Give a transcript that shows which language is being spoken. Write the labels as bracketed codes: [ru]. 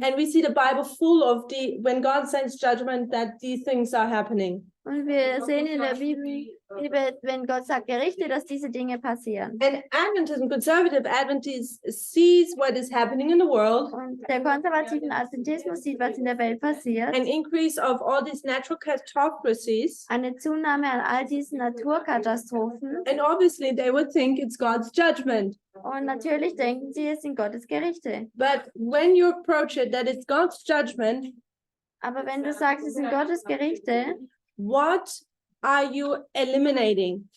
[en] And we see the Bible full of when God sends judgment, that these things are happening. [de] Und wir sehen in der Bibel, wenn Gott sagt Gerichte, dass diese Dinge passieren. [en] And Adventism, conservative Adventism, sees what is happening in the world, [de] Und der konservative Adventismus sieht, was in der Welt passiert. [en] an increase of all these natural catastrophes. [de] Eine Zunahme an all diesen Naturkatastrophen. [en] And obviously they would think it's God's judgment. [de] Und natürlich denken sie, es sind Gottes Gerichte. [en] But when you approach it that it's God's judgment, [de] Aber wenn du sagst, es sind Gottes Gerichte, [en] what are you eliminating?